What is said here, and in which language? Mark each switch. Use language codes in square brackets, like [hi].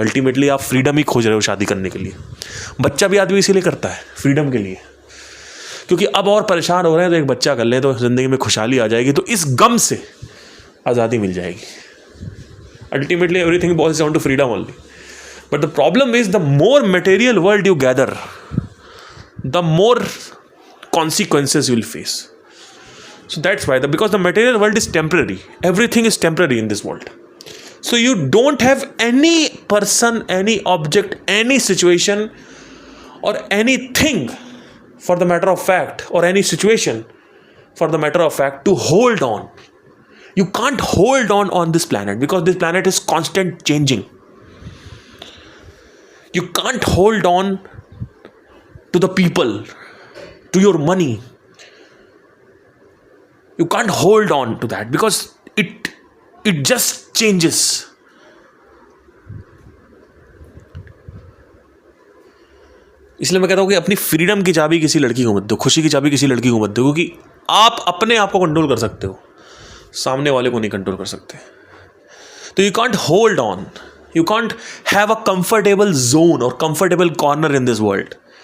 [hi] Ultimately आप freedom ही खोज रहे हो शादी करने के लिए। बच्चा भी आदमी इसीलिए करता है, फ्रीडम के लिए, क्योंकि अब और परेशान हो रहे हैं तो एक बच्चा कर लें तो ज़िंदगी में खुशहाली आ जाएगी, तो इस गम से आज़ादी मिल जाएगी। [en] Ultimately everything boils down to freedom only. But the problem is the more material world you gather, the more consequences you will face. So that's why, because the material world is temporary, everything is temporary in this world. So you don't have any person, any object, any situation or anything for the matter of fact, or any situation for the matter of fact to hold on. You can't hold on this planet because this planet is constant changing. You can't hold on to the people, to your money. You can't hold on to that because it just changes. [hi] इसलिए मैं कहता हूं कि अपनी freedom की चाबी किसी लड़की को मत दो, खुशी की चाबी किसी लड़की को मत दो, क्योंकि आप अपने आप को कंट्रोल कर सकते हो, सामने वाले को नहीं कंट्रोल कर सकते। [en] तो you can't hold on, you can't have a comfortable zone और comfortable corner in this world.